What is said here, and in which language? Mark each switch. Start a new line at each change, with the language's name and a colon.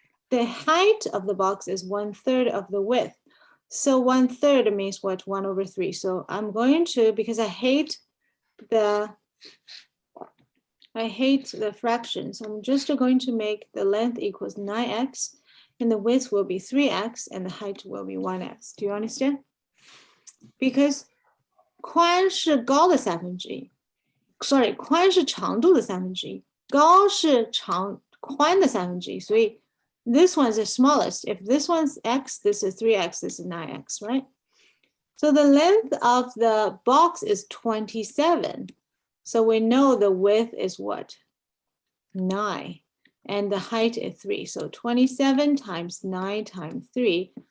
English: The height of the box is 1/3 of the width. So 1/3 means what? 1/3. So I'm going to, because I hate the fractions, I'm just going to make the length equals 9x, and the width will be 3x, and the height will be 1x. Do you understand?
Chinese: Because 宽是高的1/3 ，sorry， 宽是长度的1/3，高是宽的1/3，所以
English: this one is the smallest. If this one's x, this is 3x, this is 9x, right? So the length of the box is 27. So we know the width is what? 9. And the height is 3. So 27 times 9 times 3.